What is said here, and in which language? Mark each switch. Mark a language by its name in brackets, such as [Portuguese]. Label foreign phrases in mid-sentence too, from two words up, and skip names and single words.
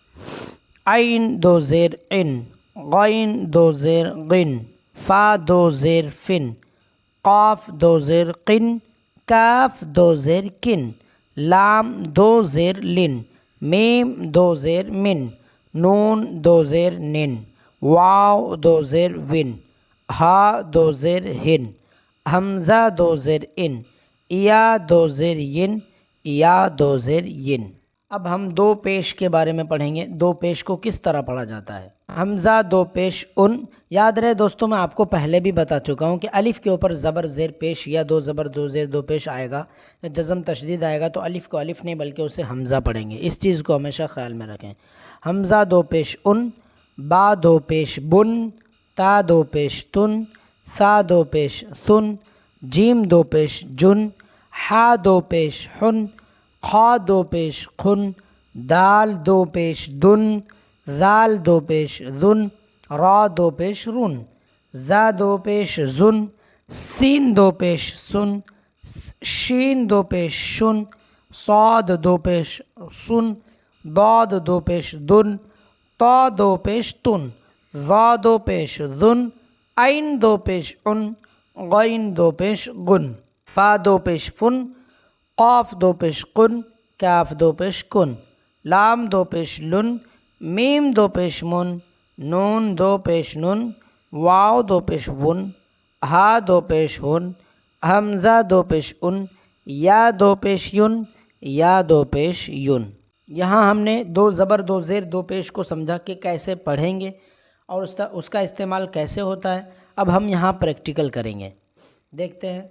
[Urdu] عین دو زیر عن، غین دو زیر غن، فا دو زیر فن، قاف دو زیر قن، کاف دو زیر کن، لام دو زیر لن، میم دو زیر من، نون دو زیر نن، واو دو زیر ون، ہا دو زیر ہن، حمزہ دو زیر ان، یا دو زیر ین، یا دو زیر ین۔ اب ہم دو پیش کے بارے میں پڑھیں گے، دو پیش کو کس طرح پڑھا جاتا ہے۔ حمزہ دو پیش ان، یاد رہے دوستوں میں آپ کو پہلے بھی بتا چکا ہوں کہ الف کے اوپر زبر زیر پیش یا دو زبر دو زیر دو پیش آئے گا، جزم تشدید آئے گا تو الف کو الف نہیں بلکہ اسے حمزہ پڑھیں گے، اس چیز کو ہمیشہ خیال میں رکھیں۔ حمزہ دو پیش ان، با دو پیش بن، تا دو پیش تن، ثا دو پیش ثن، جیم دو پیش جن، حا دو پیش حن، خا دو پیش خن، دال دو پیش دن، ذال دو پیش ذن، را دو پیش رن، زا دو پیش زن، سین دو پیش سن، شین دو پیش شن، صاد دو پیش سن، ضاد دو پیش دن، طا دو پیش تن، ظا دو پیش ذن، عین دو پیش عن، غین دو پیش غن، فا دو پیش فن، قاف دو پیش قن، کاف دو پیش کن، لام دو پیش لن، میم دو پیش من، نون دو پیش نن، واو دو پیش ون، ہا دو پیش ہن، حمزہ دو پیش ان، یا دو پیش ین، یا دو پیش یون۔ یہاں ہم نے دو زبر دو زیر دو پیش کو سمجھا کہ کیسے پڑھیں گے اور اس کا استعمال کیسے ہوتا ہے۔ اب ہم یہاں پریکٹیکل کریں گے، دیکھتے ہیں۔